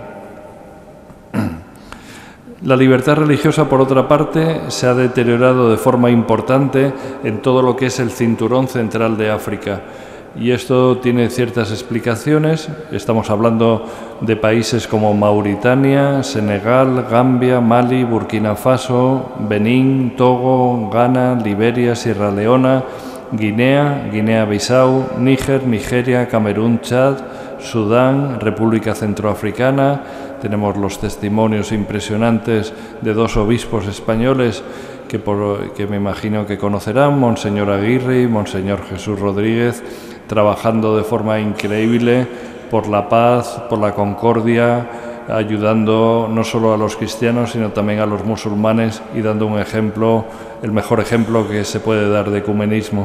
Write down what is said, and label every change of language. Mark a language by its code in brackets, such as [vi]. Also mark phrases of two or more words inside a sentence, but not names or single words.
[es] La libertad religiosa, por otra parte, se ha deteriorado de forma importante en todo lo que es el cinturón central de África. Y esto tiene ciertas explicaciones. Estamos hablando de países como Mauritania, Senegal, Gambia, Mali, Burkina Faso, Benín, Togo, Ghana, Liberia, Sierra Leona, Guinea, Guinea-Bissau, Níger, Nigeria, Camerún, Chad, Sudán, República Centroafricana. Tenemos los testimonios impresionantes de 2 obispos españoles que me imagino que conocerán, Monseñor Aguirre y Monseñor Jesús Rodríguez, trabajando de forma increíble por la paz, por la concordia ayudando no solo a los cristianos, sino también a los musulmanes y dando un ejemplo, el mejor ejemplo que se puede dar de ecumenismo.